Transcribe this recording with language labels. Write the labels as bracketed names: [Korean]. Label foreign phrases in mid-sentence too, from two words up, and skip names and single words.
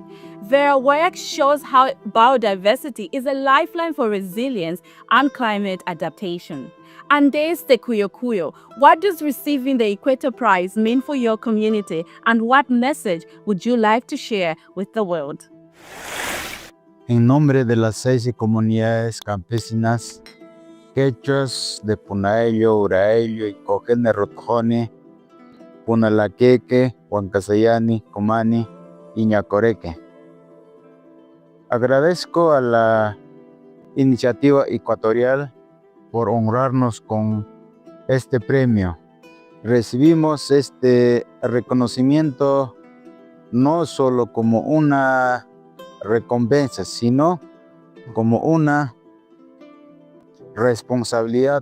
[English] Their work shows how biodiversity is a lifeline for resilience and climate adaptation. Andrés de Cuyo Cuyo, what does receiving the Equator Prize mean for your community, and what message would you like to share with the world? [Spanish] En nombre de las 6 comunidades campesinas, quechuas de Punaello, Uraello y Cojene Rotojone, Punalaqueque, Huancasayani, Comani y Ñacoreque. Agradezco a la iniciativa ecuatorial por honrarnos con este premio. Recibimos este reconocimiento no solo como una recompensa, sino como una responsabilidad.